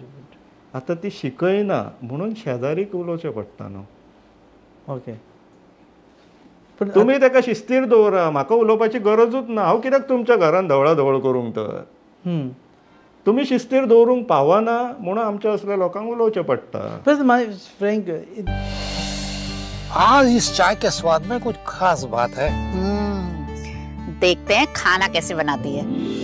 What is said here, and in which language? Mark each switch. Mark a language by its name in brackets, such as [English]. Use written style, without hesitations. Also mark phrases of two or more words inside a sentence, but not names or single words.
[Konkani] आतां ती शिकयना म्हणून शेजारीक उलोवचें पडटा न्हू. ओके. पूण तुमी ताका शिस्तीर दवरा. म्हाका उलोवपाची गरजूच ना. हांव कित्याक तुमच्या घरान धवळाधवळ करूंक तर? तुमी शिस्तीर दवरूंक पावना म्हणून आमच्या असल्या लोकांक उलोवचें पडटा. [English] बस my friend [Hindi] आज इस चाय के स्वाद में कुछ खास बात है. देखते हैं खाना कैसे बनाती है.